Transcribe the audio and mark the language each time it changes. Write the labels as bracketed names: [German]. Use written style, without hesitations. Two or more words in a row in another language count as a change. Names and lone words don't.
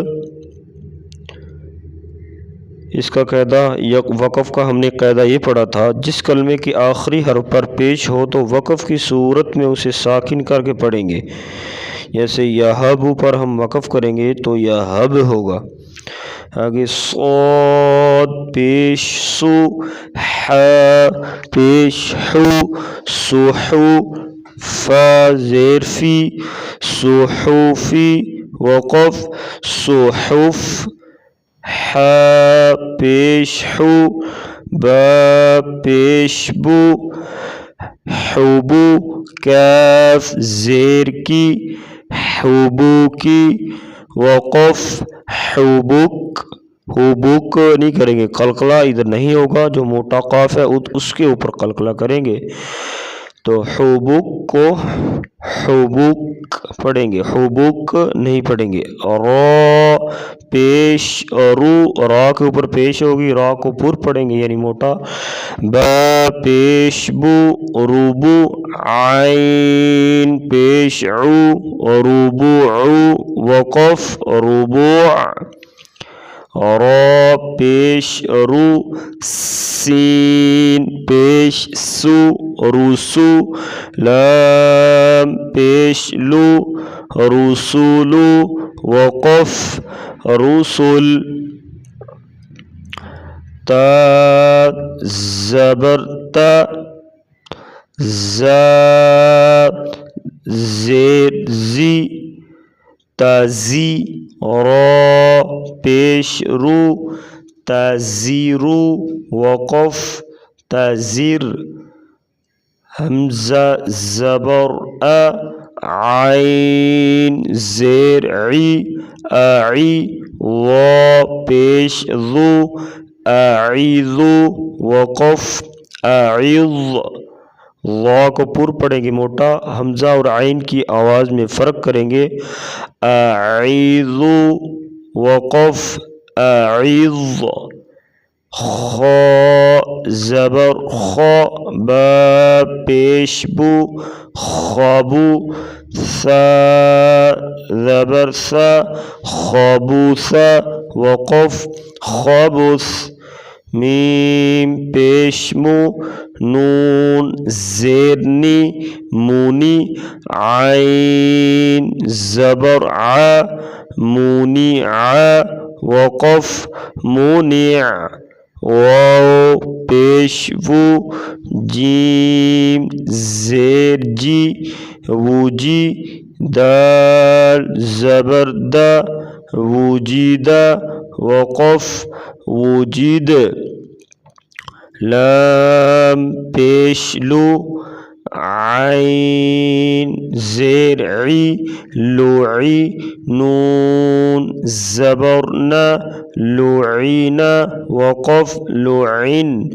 [Urdu] اس کا قاعدہ وقف کا ہم نے قاعدہ یہ پڑھا تھا، جس کلمے کے آخری حرف پر پیش ہو تو وقف کی صورت میں اسے ساکن کر کے پڑھیں گے۔ جیسے یہب پر ہم وقف کریں گے تو یہب ہوگا۔ آگے صاد پیش سو، ح پیش حو، سوحو، فا زیر فی، سوحوفی، وقف صحف، ح پیش حو، با پیش بو، حبو، کاف زیر کی، حبو کی، وقف حبک، حبک نہیں کریں گے، قلقلہ ادھر نہیں ہوگا، جو موٹا قاف ہے اس کے اوپر قلقلہ کریں گے۔ تو حبوک کو حبوک پڑھیں گے، حبوک نہیں پڑھیں گے۔ را پیش رو، را کے اوپر پیش ہوگی، را کو پر پڑھیں گے یعنی موٹا۔ با پیش بو روبو، عین پیش عو ربوع، وقف ربوع۔ را پیش رو، سین پیش سو رسو، لام پیش لو رسولو، وقف رسل۔ تا زبر تا، زا زیر زی تازی، را پیش رو تازیرو، وقف تازیر۔ حمزہ زبر ا، عین زیر عی اعی، وا پیش ذو اعیذو، وقف اعیض۔ وا کو پر پڑھیں گے موٹا، حمزہ اور عین کی آواز میں فرق کریں گے، اعیذو، وقف اعیض۔ خا زبر خا، با پیش بو خابو، ثا زبر ثا خابوثا، وقف خابث۔ میم پیش مو، نون زیر نی مونی، عین زبر ع مونیع، وقف مونیع۔ واو پیش وو، جیم زیر جی وجی، دال زبر دا وجیدہ، وقف وجید۔ لام پیش لو، عین زیر عی لوعی، نون زبر نا لعینا، وقف لعن۔